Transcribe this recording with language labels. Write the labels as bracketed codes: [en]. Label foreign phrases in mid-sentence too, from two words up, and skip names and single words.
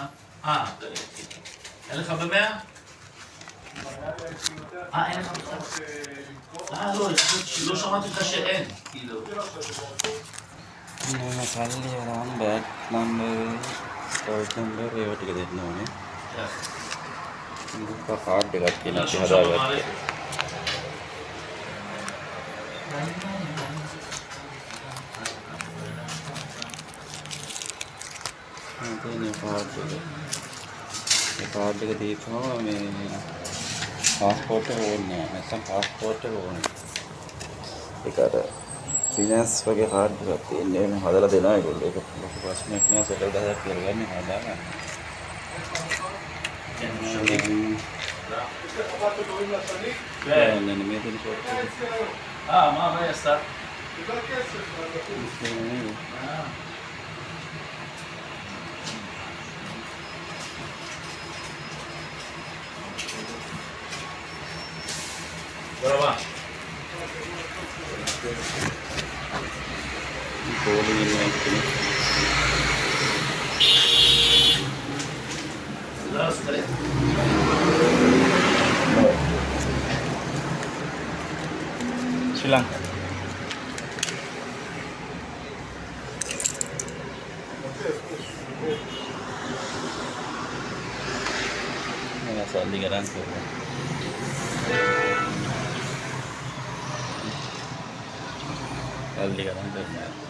[he] אין לך ב-100? אין לך בכלל? לא, לא שמעתי לך שאין, כאילו. [si] මේ සල්ලි වරන් [en] bag number store number [si] ඒවා ටික දෙන්න ඕනේ. මේක කාඩ් එකක් කියලා අපි හදාගත්තා. මේ කාඩ් එක. මේ කාඩ් එක දීපුවම මේ පාස්පෝර්ට් එක ඕනේ. නැත්නම් පාස්පෝර්ට් එක ඕනේ. ඒක අර ෆිනන්ස් වගේ කාඩ් එකක් තියෙන්නේ. මේ හදලා දෙනවා ඒගොල්ලෝ. ඒක ලොකු ප්‍රශ්නයක් නෑ. 10000ක් කියලා ගන්න හදාගන්න. [he] כן, אני מת לשאול אותך. מה היא עשתה? תודה רבה. תודה רבה. [si] ශ්‍රී ලංකා මම සල්ලි ගන්න කරනවා. සල්ලි ගන්න කරනවා.